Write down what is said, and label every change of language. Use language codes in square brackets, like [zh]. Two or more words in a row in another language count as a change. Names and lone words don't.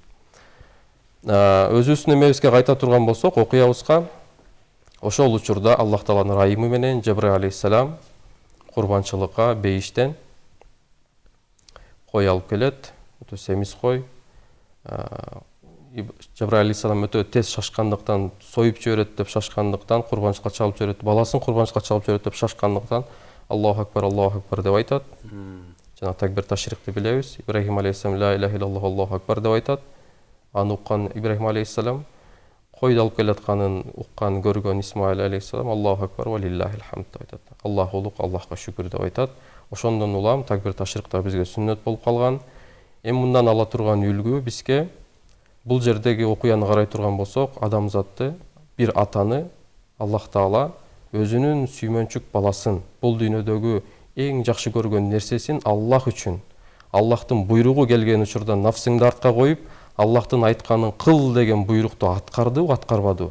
[ky] Өзүбүздүн эмебизге кайта турган болсок, окуябызга ошол учурда Аллах Тааланын райымы менен Жабраил алейхиссалам курбанчылыкка бейиштен кой алып келет, өтө семиз кой. Жабраил алейхиссалам өтө тез шашкандыктан, союп жиберет деп шашкандыктан, курбанчылыкка чалып жиберет, баласын курбанчылыкка чалып жиберет деп шашкандыктан [ar] الله أكبر [ky] деп айтат. Жана такбир ташрикти билебиз. Ибрахим алейхиссалам [ar] لا إله إلا الله الله أكبر [ky] деп айтат. Аны уккан Ибрахим алейхиссалам койду алып келатканын уккан, көргөн Исмаил алейхиссалам [ar] الله أكبر ولله الحمد [ky] деп айтат. Аллах улук, Аллахка шүкүр деп айтат. Ошондон улам такбир ташрикта бизге сүннөт болуп калган. Эми мындан ала турган үлгү бизге бул жердеги окуяны карай турган болсок, адамзатты, бир атаны Аллах Таала өзүнүн сүймөнчүк баласын, бул дүйнөдөгү эң жакшы көргөн нерсесин Аллах үчүн, Аллахтын буйругу келген учурда нафсыңды артка коюп, Аллахтын айтканын кыл деген буйрукту аткардыбы, аткарбадыбы?